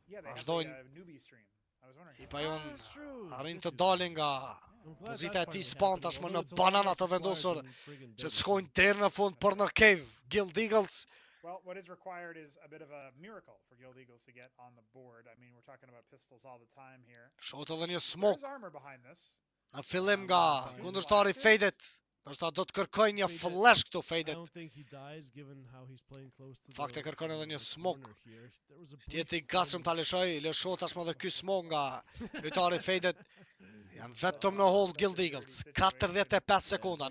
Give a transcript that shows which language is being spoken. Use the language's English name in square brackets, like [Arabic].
[Albanian] Vazhdojnë ekipa jon arrin të dalin nga pozita e tij spawn tashmë në banana të vendosur që të shkojnë deri në fund për në cave. [English] Guild Eagles. Well, what is required is a bit of a miracle for Guild Eagles to get on the board. I mean, we're talking about pistols all the time here. [Albanian] Shot edhe një smoke. [English] There's armor behind this. [Albanian] Në fillim nga kundërshtari Faded. Ndoshta do të kërkoj një flash këtu Faded. Fakt e kërkon edhe një smoke. Tjeti gatshëm ta lëshoj tashmë edhe ky smoke nga lojtari Faded. Janë vetëm në hold Guild Eagles. 45 sekunda.